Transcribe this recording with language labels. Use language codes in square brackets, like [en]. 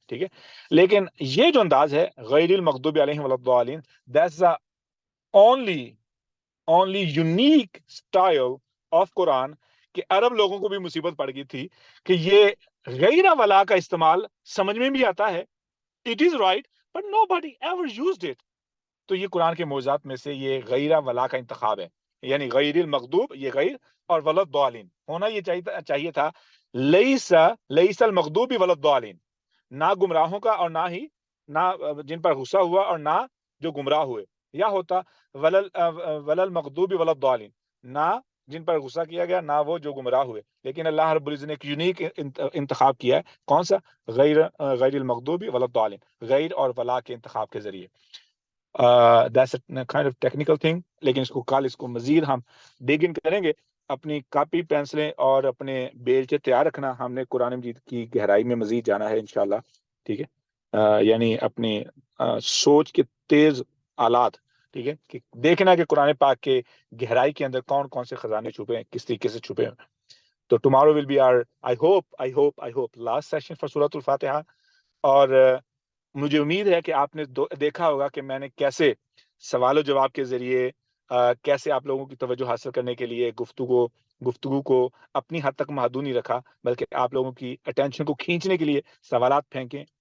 [ur] ٹھیک ہے، لیکن یہ جو انداز ہے غیر المغضوب علیہم ولا الضالین، [en] that's the only unique style of [ur] قرآن، کہ عرب لوگوں کو بھی مصیبت پڑ گئی تھی کہ یہ غیر ولا کا استعمال سمجھ میں بھی آتا ہے. [en] It is right, but nobody ever used it. [ur] تو یہ قرآن کے معجزات میں سے یہ غیر ولا کا انتخاب ہے. یعنی غیر المغضوب، یہ غیر، اور ولا الضالین ہونا یہ چاہیے تھا لیس المغضوب ولا الضالین، نہ گمراہوں کا اور نہ ہی نہ جن پر غصہ ہوا اور نہ جو گمراہ ہوئے. یا ہوتا ولا المغضوب ولا الضالین، نہ جن پر غصہ کیا گیا، نہ وہ جو گمراہ ہوئے. لیکن اللہ رب العزت نے ایک یونیک انتخاب کیا ہے. کون سا؟ غیر المغضوب ولا الضالین، غیر اور ولا کے انتخاب کے ذریعے. [en] that's a kind of technical thing، [ur] لیکن اس کو کل اس کو مزید ہم ڈگ ان کریں گے. اپنی کاپی پینسلیں اور اپنے بیلچے تیار رکھنا، ہم نے قرآن مجید کی گہرائی میں مزید جانا ہے انشاءاللہ. ٹھیک ہے، یعنی اپنی سوچ کے تیز آلات. ٹھیک ہے، کہ دیکھنا کہ قرآن پاک کے گہرائی کے اندر کون کون سے خزانے چھپے ہیں، کس طریقے سے چھپے ہیں. [en] تو tomorrow will be our I hope last session for سورۃ الفاتحہ. [ur] اور مجھے امید ہے کہ آپ نے دیکھا ہوگا کہ میں نے کیسے سوال و جواب کے ذریعے کیسے آپ لوگوں کی توجہ حاصل کرنے کے لیے گفتگو کو اپنی حد تک محدود نہیں رکھا، بلکہ آپ لوگوں کی اٹینشن کو کھینچنے کے لیے سوالات پھینکیں.